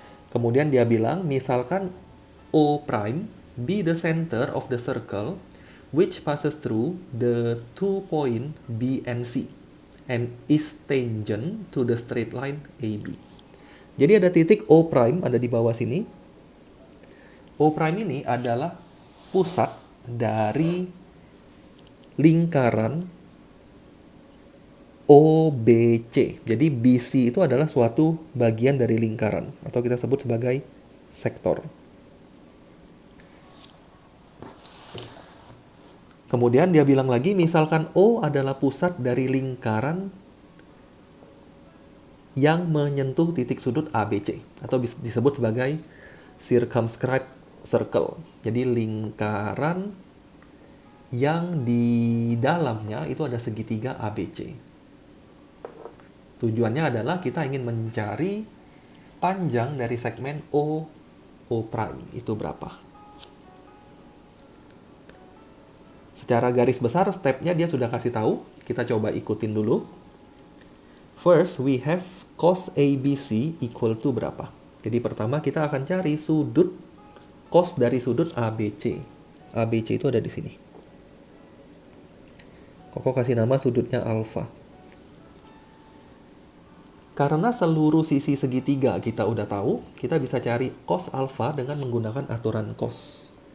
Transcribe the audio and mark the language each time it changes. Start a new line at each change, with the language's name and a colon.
Indonesian: Kemudian dia bilang, misalkan
English: O prime be the center of the circle which passes through the 2 point B and C and is tangent to the straight line AB.
Indonesian: Jadi ada titik O prime ada di bawah sini. O prime ini adalah pusat dari lingkaran OBC. Jadi BC itu adalah suatu bagian dari lingkaran, atau kita sebut sebagai sektor. Kemudian dia bilang lagi, misalkan O adalah pusat dari lingkaran yang menyentuh titik sudut ABC, atau disebut sebagai circumscribed circle. Jadi lingkaran yang di dalamnya itu ada segitiga ABC. Tujuannya adalah kita ingin mencari panjang dari segmen O prime itu berapa. Secara garis besar stepnya dia sudah kasih tahu. Kita coba ikutin dulu.
English: First, we have cos ABC equal to berapa.
Indonesian: Jadi pertama kita akan cari sudut cos dari sudut ABC. ABC itu ada di sini. Koko kasih nama sudutnya alfa. Karena seluruh sisi segitiga kita udah tahu, kita bisa cari cos alfa dengan menggunakan aturan cos.